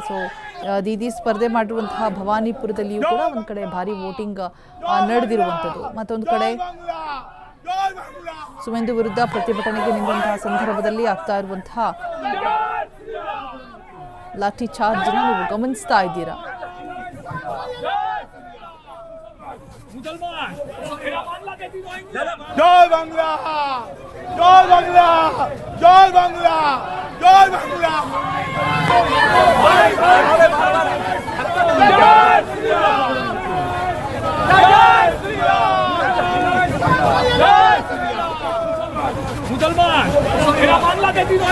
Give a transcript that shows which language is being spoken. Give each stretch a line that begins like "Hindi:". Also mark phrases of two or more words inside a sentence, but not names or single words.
Kannada: ಸೊ ದೀದಿ ಸ್ಪರ್ಧೆ ಮಾಡಿರುವಂತಹ ಭವಾನಿಪುರದಲ್ಲಿಯೂ ಕೂಡ ಒಂದ್ ಕಡೆ ಭಾರಿ ವೋಟಿಂಗ್ ನಡೆದಿರುವಂಥದ್ದು. ಮತ್ತೊಂದು ಕಡೆ ಸುವೇಂದು ವಿರುದ್ಧ ಪ್ರತಿಭಟನೆಗೆ ನಿಂತಹ ಸಂದರ್ಭದಲ್ಲಿ ಆಗ್ತಾ ಇರುವಂತಹ ಲಾಠಿ ಚಾರ್ಜ್ ನೀವು ಗಮನಿಸ್ತಾ ಇದ್ದೀರಾ.
Bangla: জয় বাংলা জয় বাংলা জয় বাংলা জয় বাংলা মুসলমান বাংলাদেশি